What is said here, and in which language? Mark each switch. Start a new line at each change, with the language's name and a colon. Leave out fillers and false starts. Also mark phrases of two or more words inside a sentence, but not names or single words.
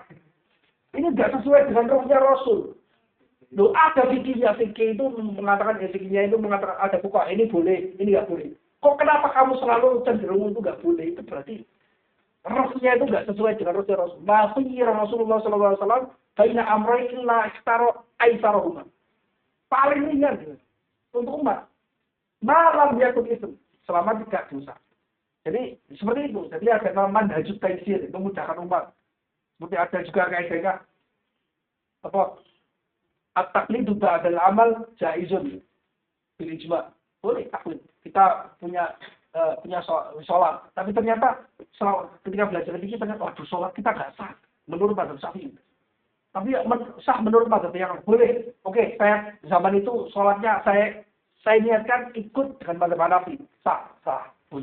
Indonesian: Ini tidak sesuai dengan rohnya Rasul. Loh, ada fikihnya, fikih itu mengatakan fikihnya itu mengatakan ada buka ini boleh, ini nggak boleh. Kok kenapa kamu selalu cenderung itu nggak boleh? Itu berarti rohnya itu nggak sesuai dengan rohnya Rasul.
Arabic: ما خير رسول الله ﷺ بين أمرين إلا اختار أيسرهما.
Indonesian: Paling ringan untuk umat.
Arabic: ما لم يكن
Indonesian: itu. Selama tidak dosa. Jadi seperti itu. Jadi ada
Arabic: منهج التيسير,
Indonesian: memudahkan umat. Seperti ada juga kaidahnya apa?
Arabic: التقليد بعد العمل جائز بالإجماع'.
Indonesian: Boleh taklid. Kita punya sholat, tapi ternyata ketika belajar fikih ternyata waduh sholat kita nggak sah menurut mazhab Syafi'i. Tapi sah menurut mazhab yang boleh. Oke, saya zaman itu sholatnya saya niatkan ikut dengan mazhab Hanafi.